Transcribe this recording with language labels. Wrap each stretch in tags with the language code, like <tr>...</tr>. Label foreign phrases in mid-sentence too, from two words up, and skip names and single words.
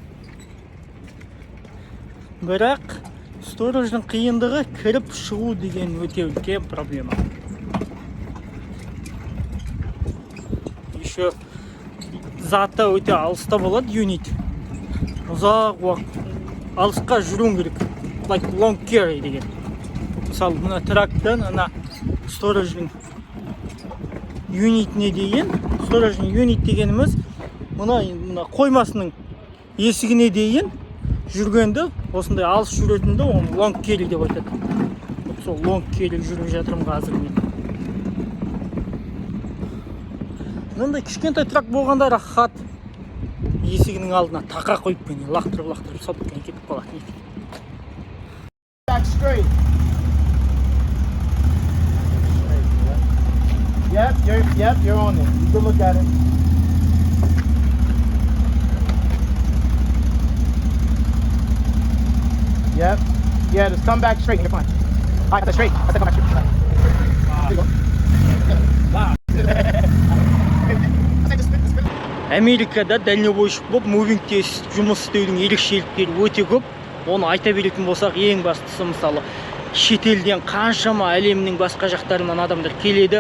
<kk>Бірақ сторождың қиындығы кіріп шығу деген өте үлкен проблема. Еще заты өте алыста болады, юнит. Ұзақ уақыт алысқа жүруің керек.</kk> <en>Like long carry деген.</en> <kk>Мысалы, мына трактан ана сторождың юнитіне дейін, сторождың юнит дегеніміз мына қоймасының есігіне дейін жүргенді, осындай алыс жүретінді оны</kk> <en>long carry</en> <kk>деп айтады. Сол</kk> <en>long carry</en> <kk>жүріп жатырмын қазір мен. Мынандай кішкентай трак болғанда рахат. Есігінің алдына тақа қойып мені лақтырып салып кетіп қалады.</kk> <en>Back straight. Yep, you're on it. You can look at it. Yep. Yeah, just come back straight and you're fine. All right, that's straight. I said come back straight. There you go.</en> <kk>Америкада дальнобойщик болып мувингте жұмыс істеудің ерекшеліктері өте көп. Оны айта беретін болсақ, ең бастысы мысалы шетелден қаншама әлемнің басқа жақтарынан адамдар келеді.</kk>